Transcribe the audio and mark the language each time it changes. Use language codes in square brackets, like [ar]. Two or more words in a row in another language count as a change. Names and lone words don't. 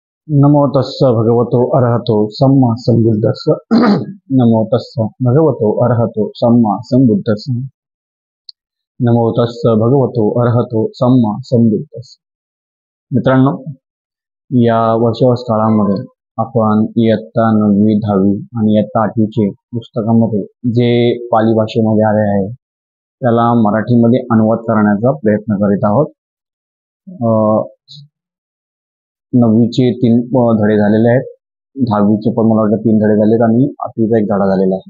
[pi] नमो तस्स भगवतो अरहतो सम्मा संबुद्धस्स नमो तस्स भगवतो अरहतो सम्मा संबुद्धस्स नमो तस्स भगवतो अरहतो सम्मा संबुद्धस्स। [mr] मित्रांनो, या वर्षावस काळामध्ये आपण इयत्ता 9वी 10वी आणि इयत्ता 8वीचे पुस्तकामध्ये जे पाली भाषेमध्ये आले आहे त्याला मराठीमध्ये अनुवाद करण्याचा प्रयत्न करीत आहोत। 9वीचे 3 धडे झालेले आहेत, 10वीचे पण मला वाटतं 3 धडे झालेत आणि 8वीचा 1 धडा झालेला आहे।